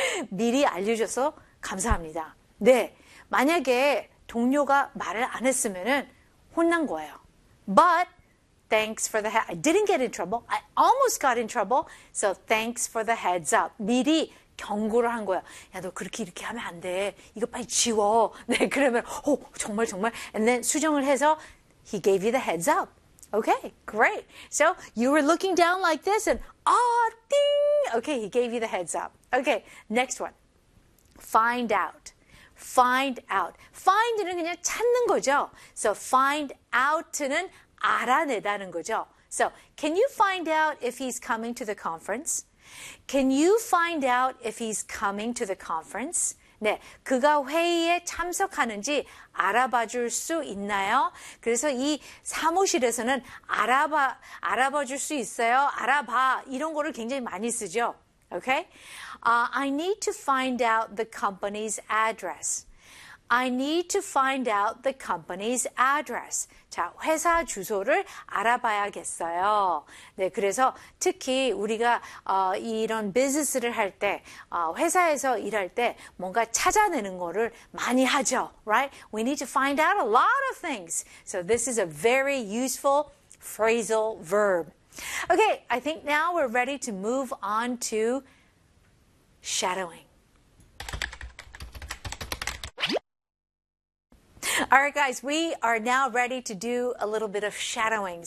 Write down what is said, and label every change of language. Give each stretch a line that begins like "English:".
Korean: 미리 알려줘서 감사합니다. 네, 만약에 동료가 말을 안 했으면은 혼난 거예요.
English: But thanks for the heads up. I didn't get in trouble. I almost got in trouble. So thanks for the heads up.
Korean: 미리 경고를 한 거예요. 야, 너 그렇게 이렇게 하면 안 돼. 이거 빨리 지워. 네, 그러면 오, 정말 정말.
English: And then
Korean: 수정을 해서
English: he gave you the heads up. Okay, great. So you were looking down like this and ah, ding. Okay, he gave you the heads up. Okay, next one. Find out. Find out.
Korean: Find는 그냥 찾는 거죠. So find out는 알아내다는 거죠.
English: So can you find out if he's coming to the conference? Can you find out if he's coming to the conference?
Korean: 네, 그가 회의에 참석하는지 알아봐 줄 수 있나요? 그래서 이 사무실에서는 알아봐 줄 수 있어요? 알아봐 이런 거를 굉장히 많이 쓰죠.
English: Okay? I need to find out the company's address. I need to find out the company's address.
Korean: 자, 회사 주소를 알아봐야겠어요. 네, 그래서 특히 우리가 이런 비즈니스를 할 때, 회사에서 일할 때 뭔가 찾아내는 거를 많이 하죠.
English: Right? We need to find out a lot of things. So this is a very useful phrasal verb. Okay, I think now we're ready to move on to shadowing. All right, guys, we are now ready to do a little bit of shadowing.